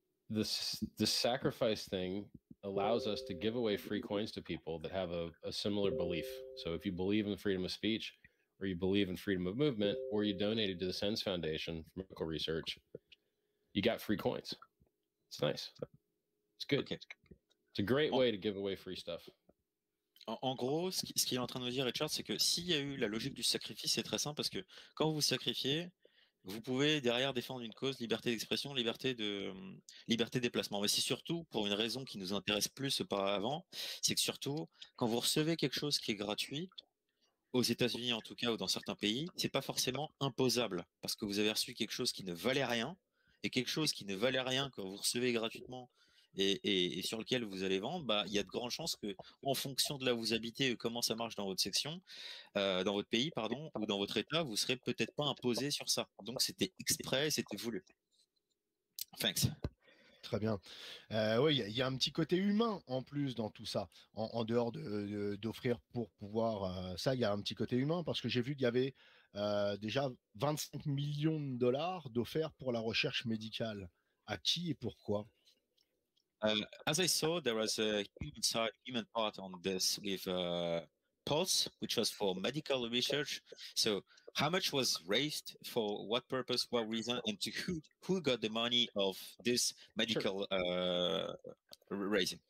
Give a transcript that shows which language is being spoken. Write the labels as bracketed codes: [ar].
[en] This sacrifice thing allows us to give away free coins to people that have a similar belief. So if you believe in freedom of speech, or you believe in freedom of movement, or you donated to the SENS Foundation for medical research, you got free coins. It's nice. It's good. Okay. It's a great way to give away free stuff. [fr] En gros, ce qu'il est en train de nous dire, Richard, c'est que s'il y a eu la logique du sacrifice, c'est très simple parce que quand vous sacrifiez, vous pouvez derrière défendre une cause, liberté d'expression, liberté de déplacement. Mais c'est surtout pour une raison qui nous intéresse plus auparavant, c'est que surtout, quand vous recevez quelque chose qui est gratuit, aux États-Unis en tout cas, ou dans certains pays, c'est pas forcément imposable parce que vous avez reçu quelque chose qui ne valait rien, et quelque chose qui ne valait rien quand vous recevez gratuitement et sur lequel vous allez vendre, bah, il y a de grandes chances que, en fonction de là où vous habitez et comment ça marche dans votre section, dans votre pays, pardon, ou dans votre État, vous serez peut-être pas imposé sur ça. Donc c'était exprès, c'était voulu. [en] Thanks. [fr] Très bien. Oui, il y a un petit côté humain en plus dans tout ça, en dehors d'offrir pour pouvoir ça, il y a un petit côté humain parce que j'ai vu qu'il y avait déjà 25 millions de dollars d'offerts pour la recherche médicale. À qui et pourquoi? [en] As I saw, there was a human part on this with Pulse, which was for medical research. So how much was raised, for what purpose, what reason, and to who got the money of this medical raising?